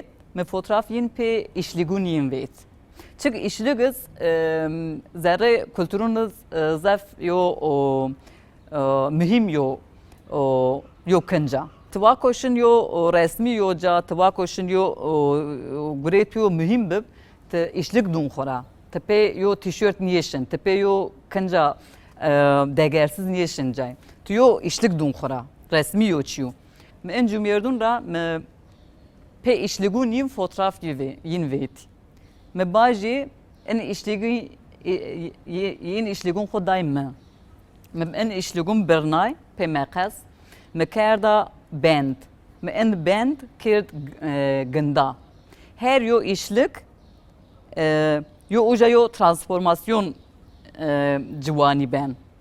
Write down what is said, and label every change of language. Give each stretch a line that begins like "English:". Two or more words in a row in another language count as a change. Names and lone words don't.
Zaza: Me fotoğraf yin pê işligûn yin vêt. Çünkü işligiz zerre kültürünüz zef yo mühim yo kınca. Tıva koşun yo resmi yo ca, tıva koşun yo gret yo mühim bib te işlik dun xora. Tepe yo tişört niyeşin, tepe yo kınca degersiz niyeşin cay. Tu yo işlik dun xora, resmi yo çiyo. Me en cumyerdun ra me pe işligûn yin fotoğraf yin vêt. Me bajî en işligûn yin işligûn xwe dayim me. Me en işligûn birnay pe meqes. Me kerda band. Me en band kerd ginda. Her yo işlik yo uja yo transformasyon ciwanî ben.